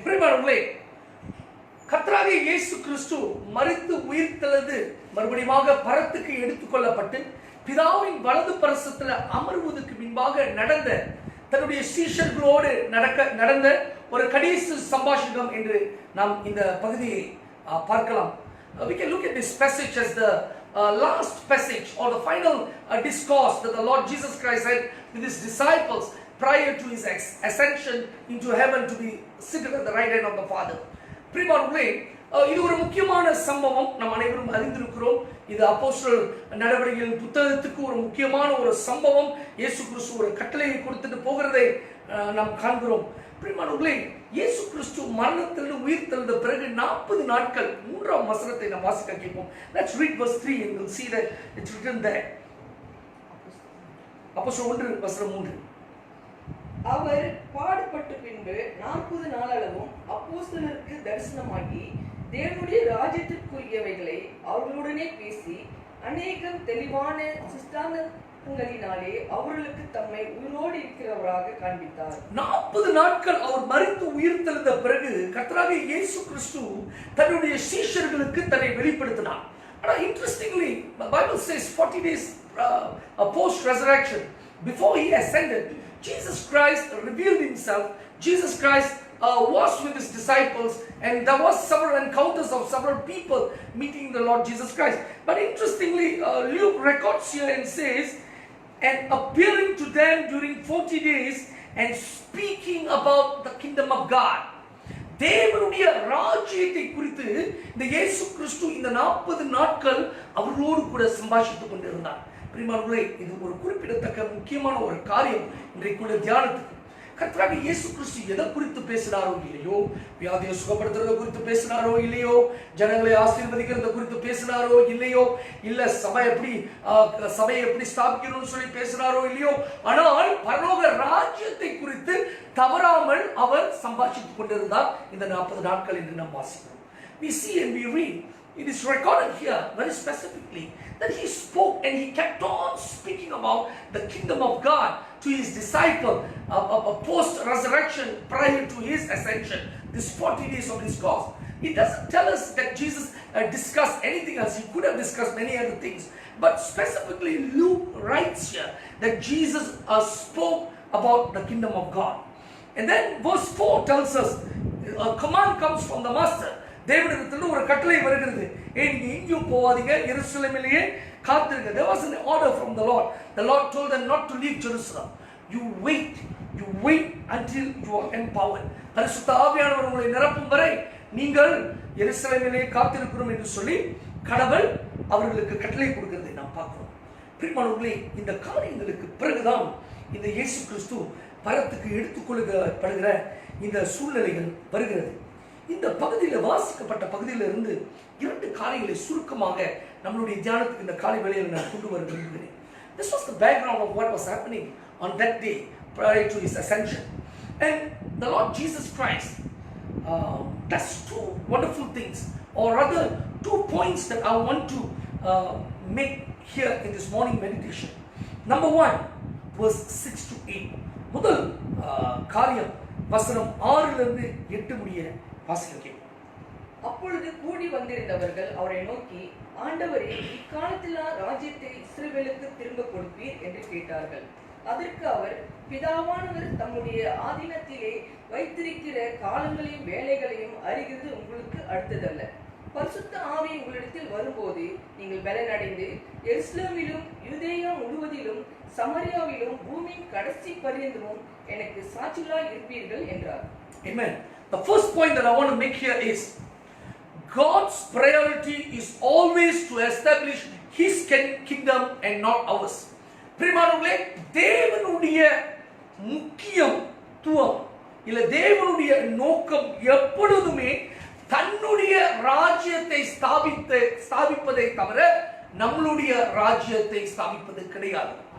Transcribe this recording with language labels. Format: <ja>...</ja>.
<ta>பிரியமானவர்களே, கர்த்தராகிய இயேசு கிறிஸ்து மரித்து உயிர்த்தெழுந்து மறுபடியும் பரத்துக்கு எடுத்துக்கொள்ளப்பட்டு பிதாவின் வலது பரிசத்தில் அமர்வதற்கு முன்பாக நடந்த தன்னுடைய சீஷர்களோடு நடந்த ஒரு கடைசி சம்பாஷணம் என்று நாம் இந்த பகுதியை பார்க்கலாம்.</ta> <en>We can look at this passage as the last passage or the final discourse that the Lord Jesus Christ had with his disciples prior to his ascension into heaven to be seated at the right hand of the Father.</en> <ta>பிரியமானவர்களே, இது ஒரு முக்கியமான சம்பவம், நாம் அனைவரும் அறிந்திருக்கிறோம். இது அப்போஸ்தலர் நடவடிக்கைகள் புத்தகத்துக்கு ஒரு முக்கியமான ஒரு சம்பவம். இயேசு கிறிஸ்து ஒரு கட்டளையை கொடுத்துட்டு போகிறதை நாம் காண்கிறோம். பிரியமானவர்களே, இயேசு கிறிஸ்து மரணத்திலிருந்து உயிர்த்தெழுந்த பிறகு 40 நாட்கள் 3ஆம் வசனத்தை நாம் வாசிக்க கேட்போம்.</ta> <en>Let's read verse 3 and we'll see that it's written there.</en> <ta>அப்போஸ்தலர் 1 வசனம் 3. அவர் பாடுபட்ட பின்பு 40 நாளளவும் அப்போஸ்தலருக்கு தரிசனமாகி தேவனுடைய ராஜ்யத்திற்குரியவைகளை அவர்களுடனே பேசி அநேகம் தெளிவான சிஷ்டாந்தங்களினாலே அவர்களுக்கு தம்மை உயிரோடு இருக்கிறவராக காண்பித்தார். 40 நாட்கள் அவர் மரித்து உயிர்த்தெழுந்த பிறகு கர்த்தராகிய இயேசு கிறிஸ்து தன்னுடைய சீஷர்களுக்கு தன்னை வெளிப்படுத்தினார். ஆனால்</ta> <en>interestingly, the Bible says 40 days post resurrection, before he ascended, Jesus Christ revealed himself. Jesus Christ was with his disciples and there was several encounters of several people meeting the Lord Jesus Christ. But interestingly, Luke records here and says, and appearing to them during 40 days and speaking about the kingdom of God.</en> <ta>தேவனுடைய ராஜ்யத்தை குறித்து இந்த இயேசு கிறிஸ்து இந்த 40 நாட்கள் அவர்களோடு கூட சம்பாஷித்துக் கொண்டிருந்தார். பிரியமானவர்களே, இது ஒரு குறிப்பிடத்தக்க முக்கியமான ஒரு காரியம். இன்றைக்குள்ள தியானத்துக்கு கர்த்தராகிய இயேசு கிறிஸ்து எதை குறித்து பேசினாரோ இல்லையோ, வியாதியை சுகப்படுத்துறதை குறித்து பேசினாரோ இல்லையோ, ஜனங்களை ஆசீர்வதிக்கிறத குறித்து பேசினாரோ இல்லையோ, இல்ல சபையை எப்படி ஸ்தாபிக்கணும்னு சொல்லி பேசினாரோ இல்லையோ, ஆனால் பரலோக ராஜ்யத்தை குறித்து தவறாமல் அவர் சம்பாஷித்துக் கொண்டிருந்தார் இந்த 40 நாட்கள் என்று நாம் வாசிக்கிறோம்.</ta> <en>We see and we read it is recorded here very specifically that he spoke and he kept on speaking about the kingdom of God to his disciple post-resurrection prior to his ascension, this 40 days of discourse. It doesn't tell us that Jesus discussed anything else. He could have discussed many other things. But specifically Luke writes here that Jesus spoke about the kingdom of God. And then verse 4 tells us a command comes from the master.</en> <ta>தேவனிடத்திலிருந்து ஒரு கட்டளை வருகிறது. நீங்க எங்கேயும் போகாதீங்க, எருசலேமிலேயே காத்திருங்க.</ta> <en>There was an order from the Lord. The Lord told them not to leave Jerusalem. You wait until you are empowered.</en> <ta>பரிசுத்த ஆவியானவர் உங்களை நிரப்பும் வரை நீங்கள் எருசலேமிலே காத்திருக்கிறோம் என்று சொல்லி கடவுள் அவர்களுக்கு கட்டளை கொடுக்கிறதை நாம் பார்க்கிறோம். பிரியமானவர்களே, இந்த காரியங்களுக்கு பிறகுதான் இந்த இயேசு கிறிஸ்து பரத்துக்கு எடுத்துக்கொள்ளப்படுகிற இந்த சூழ்நிலைகள் வருகிறது. இந்த பகுதியில் வாசிக்கப்பட்ட பகுதியிலிருந்து 2 காரியங்களை சுருக்கமாக நம்மளுடைய தியானத்துக்கு இந்த காலை வேளையில் நான் கொண்டு வர விரும்புகிறேன்.</ta> <en>This was the background of what was happening on that day prior to his ascension. And the Lord Jesus Christ does 2 wonderful things, or rather 2 points that I want to make here in this morning meditation. Number 1, verse 6 to 8.</en> <ta>முதல் காரியம் வசனம் 6 இலிருந்து 8 முடிய வாசிக்கிறேன். அப்பொழுது கூடி வந்திருந்தவர்கள் அவரை நோக்கி, ஆண்டவரே, இக்காலத்தில் ராஜ்யத்தை இஸ்ரவேலுக்கு திரும்ப கொடுப்பீர் என்று கேட்டார்கள். அதற்கு அவர், பிதாவானவர் தம்முடைய ஆதீனத்திலே வைத்திருக்கிற காலங்களையும் வேலைகளையும் அறிகிறது உங்களுக்கு அடுத்ததல்ல. பரிசுத்த ஆவி உங்களிடத்தில் வரும்போது நீங்கள் பலனடைந்து எருசலேமிலும் யூதேயா முழுவதிலும் சமரியாவிலும் பூமியின் கடைசி பரியந்தமும் எனக்கு சாட்சிகளாய் இருப்பீர்கள் என்றார்.</ta> <en>Amen. The first point that I want to make here is God's priority is always to establish his kingdom and not ours.</en> <ta>பிரியமானவர்களே, தேவனுடைய முக்கியத்துவம் இல்ல தேவனுடைய நோக்கம் எப்பொழுதுமே தன்னுடைய ராஜ்யத்தை ஸ்தாபிப்பதை தவிர நம்மளுடைய ராஜ்யத்தை ஸ்தாபிப்பது கிடையாது.</ta>